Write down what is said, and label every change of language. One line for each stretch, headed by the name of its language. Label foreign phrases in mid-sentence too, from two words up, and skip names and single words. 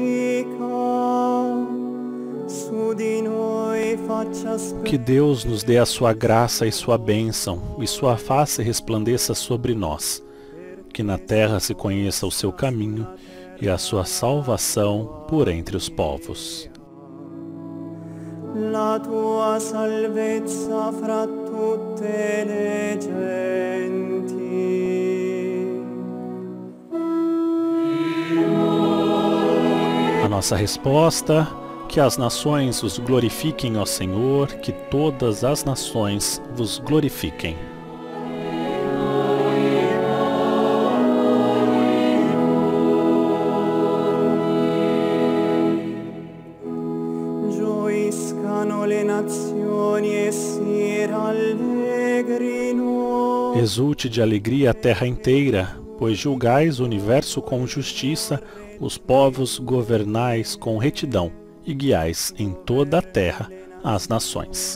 Italian: su di noi faccia splendere.
Portuguese: Que Deus nos dê a sua graça e sua bênção, e sua face resplandeça sobre nós. Que na terra se conheça o seu caminho e a sua salvação por entre os povos.
Italian: la tua salvezza fra tutte le genti.
Portuguese: A nossa resposta: que as nações os glorifiquem, ó Senhor, que todas as nações vos glorifiquem.
Italian: Gioiscano le nazioni e si rallegrino.
Portuguese: Exulte de alegria a terra inteira, pois julgais o universo com justiça, os povos governais com retidão, e guiais em toda a terra as nações.